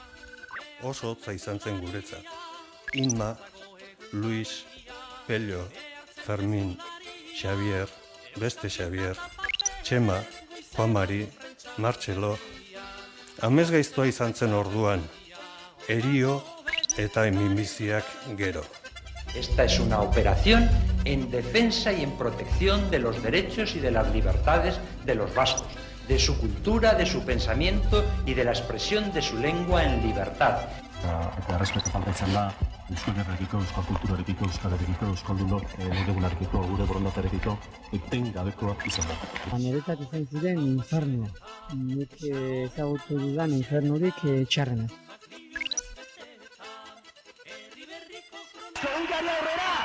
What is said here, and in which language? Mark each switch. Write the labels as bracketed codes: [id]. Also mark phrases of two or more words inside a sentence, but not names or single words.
[eu] Oso hotza izan zen guretzat. Inma, Luis, Pello, Fermin, Xavier, beste Xavier, Txema, Juan Mari, Martxelo. Amez gaiztoa izan zen orduan, erio eta minbiziak gero. [es] Esta es una operación en defensa y en protección de los derechos y de las libertades de los vascos, de su cultura, de su pensamiento y de la expresión de su lengua en libertad. [eu] Eta errespetu falta izan da, euskal herrekiko, euskal kulturarekiko, euskal herrekiko, euskalduno, legegunarekiko, gure borondaterekiko, eten gabekoa izan da. Niretzat izan ziren infernua. Nik ezagutu dudan infernurik txarrena. Egunkaria aurrera!